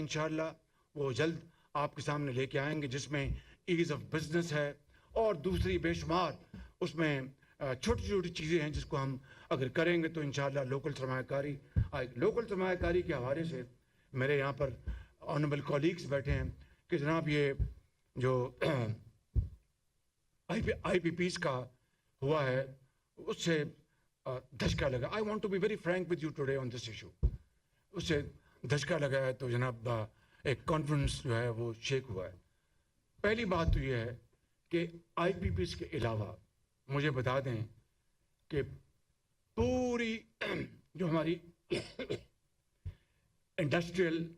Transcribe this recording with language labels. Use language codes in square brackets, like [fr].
[ur] انشاءاللہ وہ جلد آپ کے سامنے لے کے آئیں گے, جس میں ایز آف بزنس ہے اور دوسری بے شمار اس میں چھوٹی چھوٹی چیزیں ہیں جس کو ہم اگر کریں گے تو انشاءاللہ لوکل سرمایہ کاری آئے گی. لوکل سرمایہ کاری کے حوالے سے میرے یہاں پر آنریبل کولیگز بیٹھے ہیں کہ جناب یہ جو IPPs کا ہوا ہے اس سے دھچکا لگا. [en] I want to be very frank with you today on this issue. [ur] اس سے دھچکا لگا ہے تو جناب ایک کانفیڈنس جو ہے وہ شیک ہوا ہے. پہلی بات تو یہ ہے کہ IPPs کے علاوہ مجھے بتا دیں کہ پوری جو ہماری انڈسٹریل